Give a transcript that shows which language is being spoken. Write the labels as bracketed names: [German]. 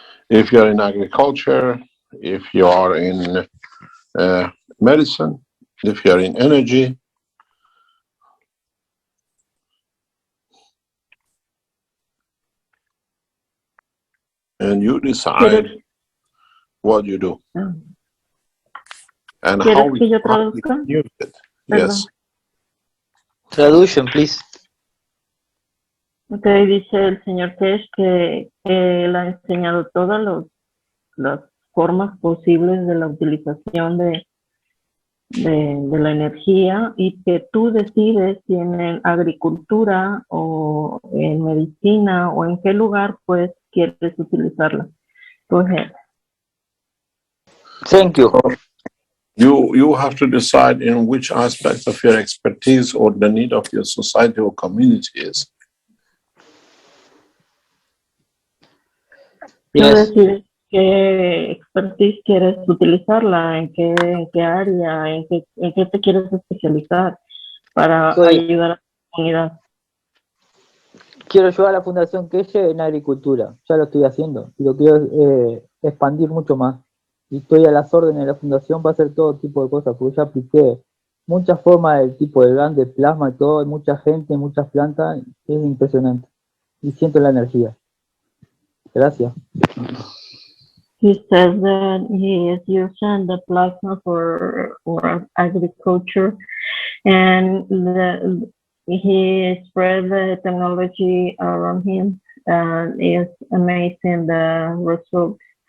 [English] If you're in agriculture, if you are in medicine, if you're in energy, and you decide what you do and how we can use it. Yes. Traduction, please. [Spanish] Ok, dice el señor Keshe que él ha enseñado todas las formas posibles de la utilización de la energía y que tú decides si en agricultura o en medicina o en qué lugar pues quieres utilizarla. [English] Go ahead. Thank you. You have to decide in which aspect of your expertise or the need of your society or community is. [Spanish] Tú [English] Yes. [Spanish] decides qué expertise quieres utilizarla, en qué área, en qué te quieres especializar para ayudar a la comunidad. Quiero ayudar a la Fundación Keshe en agricultura, ya lo estoy haciendo, y lo quiero expandir mucho más. Y estoy a las órdenes de la Fundación para hacer todo tipo de cosas, porque ya apliqué muchas formas del tipo de gas, de plasma y todo, hay mucha gente, muchas plantas, es impresionante. Y siento la energía. Gracias. [English] He says that he is using the plasma for agriculture, and he spread the technology around him, and it's amazing the results.